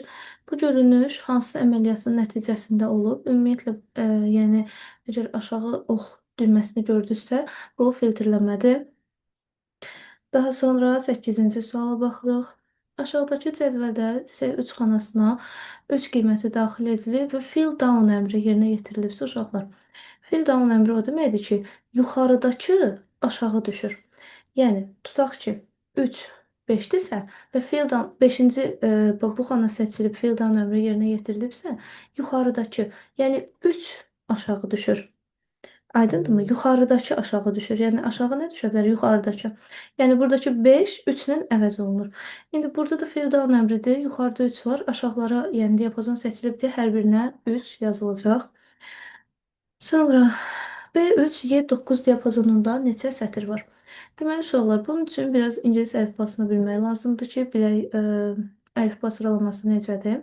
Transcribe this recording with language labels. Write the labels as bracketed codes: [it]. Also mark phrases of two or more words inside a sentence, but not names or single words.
[az] Bu görünüş hansı əməliyyatın nəticəsində olub? Ümumiyyətlə, yəni, əgər aşağı ox düyməsini gördünüzsə, bu filtrləmədir. Daha sonra 8-ci suala baxırıq. Aşağıdakı cədvəldə C3 xanasına 3 qiyməti daxil edilib və [en] fill down [az] əmri yerinə yetirilibsə uşaqlar. [en] Fill down [az] əmri o deməkdir ki, yuxarıdakı aşağı düşür. Yəni, tutaq ki, 3 5-dirsə və [en] fill down [az] 5-ci bu xana seçilib [en] fill down [az] əmri yerinə yetirilibsə, yuxarıdakı, yəni 3 aşağı düşür. Aydındırmı? Yuxarıdakı aşağı düşür. Yəni aşağı nə düşə bilər? Yuxarıdakı. Yəni buradakı 5 3 ilə əvəz olunur. İndi burada da [en] fill down [az] əmridir. Yuxarıda 3 var. Aşağılara, yəni diapazon seçilibdir. Hər birinə 3 yazılacaq. Sonra B3 Y9 diapazonunda neçə sətr var? Deməli uşaqlar, bunun üçün biraz ingilis əlifbasını bilmək lazımdır ki, bilək əlifba sıralaması necədir.